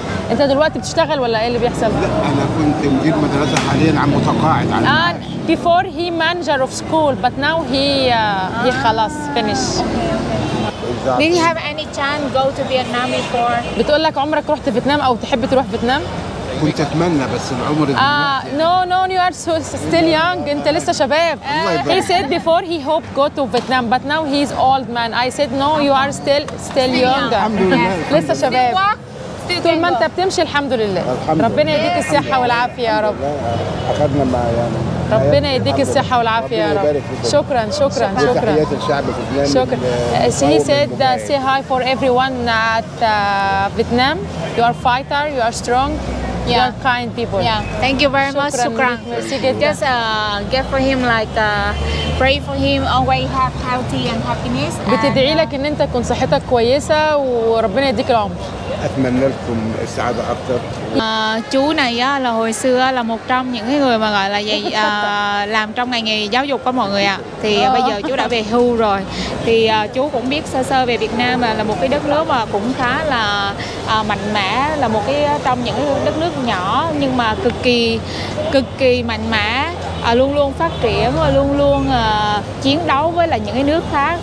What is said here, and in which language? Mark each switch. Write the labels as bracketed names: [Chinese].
[Arabic] انت دلوقتي بتشتغل ولا ايه اللي بيحصل؟ لا انا كنت مدير مدرسة حاليا عم متقاعد عن [English] before he manager of school, but now he خلاص finish. Did you have any chance go to Vietnam before? [Arabic] بتقول لك عمرك رحت فيتنام او تحب تروح فيتنام؟ كنت اتمنى بس العمر [English] no you are still young. [Arabic] انت لسه شباب. [English] He said before he hoped go to Vietnam, but now he's old man. I said no, you are still young. [Arabic] الحمد لله. لسه شباب. طول ما انت بتمشي الحمد لله. ربنا يديك الصحة والعافية يا رب. اخذنا مع يعني ربنا يديك الصحة والعافية يا رب. شكرا. تحيات الشعب في فيتنام. شكرا. [English] He said say hi for everyone at Vietnam. You are fighter, you are strong. You are kind people. Yeah. Thank you very much. [Arabic] شكرا. [English] Just get for him like pray for him. Always have healthy and happiness. [Arabic] بتدعي لك ان انت تكون صحتك كويسة وربنا يديك العمر. اتمنى لكم السعادة اكثر. [Vietnamese] Chú này là hồi xưa là một trong những người mà gọi là gì làm trong ngành nghề giáo dục có mọi người ạ. Thì bây giờ chú đã về hưu rồi. Thì chú cũng biết sơ sơ về Việt Nam là một cái đất nước mà cũng khá là mạnh mẽ, là một cái trong những đất nước nhỏ nhưng mà cực kỳ mạnh mẽ, luôn luôn phát triển và luôn luôn chiến đấu với là những cái nước khác.